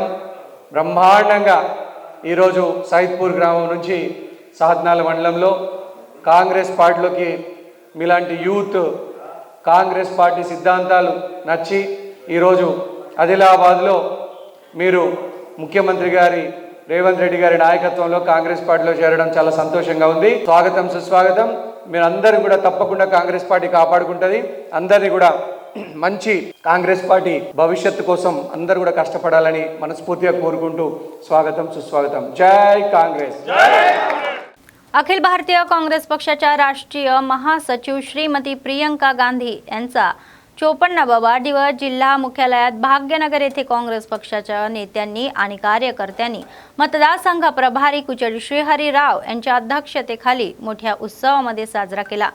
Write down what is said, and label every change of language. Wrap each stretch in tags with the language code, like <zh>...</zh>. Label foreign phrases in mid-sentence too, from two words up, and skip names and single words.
<te>బ్రహ్మాండంగా ఈరోజు సైద్పూర్ గ్రామం నుంచి సాత్నాల మండలంలో కాంగ్రెస్ పార్టీలోకి మీలాంటి యూత్ కాంగ్రెస్ పార్టీ సిద్ధాంతాలు నచ్చి ఈరోజు ఆదిలాబాద్లో మీరు ముఖ్యమంత్రి గారి రేవంత్ రెడ్డి గారి నాయకత్వంలో కాంగ్రెస్ పార్టీలో చేరడం చాలా సంతోషంగా ఉంది. స్వాగతం సుస్వాగతం. మీరు అందరూ కూడా తప్పకుండా కాంగ్రెస్ పార్టీ కాపాడుకుంటుంది. అందరినీ కూడా మంచి కాంగ్రెస్ పార్టీ భవిష్యత్తు కోసం అందరూ కూడా కష్టపడాలని మనస్ఫూర్తిగా కోరుకుంటూ స్వాగతం सुस्वागतम.</te> <mr>जय काँग्रेस. अखिल भारतीय काँग्रेस पक्षाच्या राष्ट्रीय महासचिव श्रीमती प्रियंका गांधी यांचा 54वा वाढदिवस जिल्हा मुख्यालयात भाग्यनगर येथे काँग्रेस पक्षाच्या नेत्यांनी आणि कार्यकर्त्यांनी मतदारसंघ प्रभारी कुचडी श्रीहरीराव यांच्या अध्यक्षतेखाली मोठ्या उत्सवामध्ये साजरा केला.</mr>